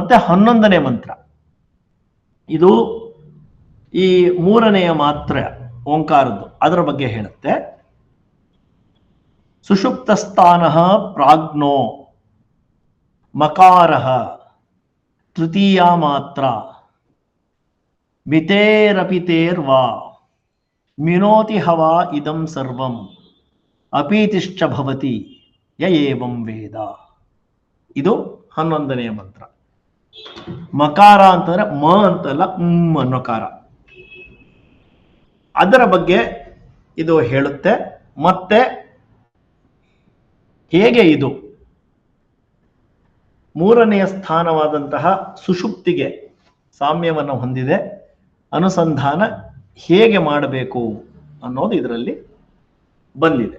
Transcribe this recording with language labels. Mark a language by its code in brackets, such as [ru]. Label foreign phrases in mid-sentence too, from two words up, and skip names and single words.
[kn] ಮತ್ತೆ 11ನೇ ಮಂತ್ರ, ಇದು ಈ ಮೂರನೆಯ ಮಾತ್ರೆ ಓಂಕಾರದ್ದು, ಅದರ ಬಗ್ಗೆ ಹೇಳುತ್ತೆ. [sa] ಸುಷುಪ್ತಸ್ಥಾನ ಪ್ರಾಜ್ಞೋ ಮಕಾರ ತೃತೀಯ ಮಾತ್ರ ಮಿತೇರಪಿತೇರ್ವಾ ಮಿನೋತಿ ಹವಾ ಇದಂ ಸರ್ವಂ ಅಪೀತಿಶ್ಚ ಭವತಿ ಯ ಏವಂ ವೇದ. [kn] ಇದು 11ನೆಯ ಮಂತ್ರ. ಮಕಾರ ಅಂತಂದ್ರೆ ಮ ಅಂತಲ್ಲ, ಅನ್ನೋ ಕಾರ. ಅದರ ಬಗ್ಗೆ ಇದು ಹೇಳುತ್ತೆ. ಮತ್ತೆ ಹೇಗೆ ಇದು ಮೂರನೆಯ ಸ್ಥಾನವಾದಂತಹ ಸುಷುಪ್ತಿಗೆ ಸಾಮ್ಯವನ್ನು ಹೊಂದಿದೆ, ಅನುಸಂಧಾನ ಹೇಗೆ ಮಾಡಬೇಕು ಅನ್ನೋದು ಇದರಲ್ಲಿ ಬಂದಿದೆ.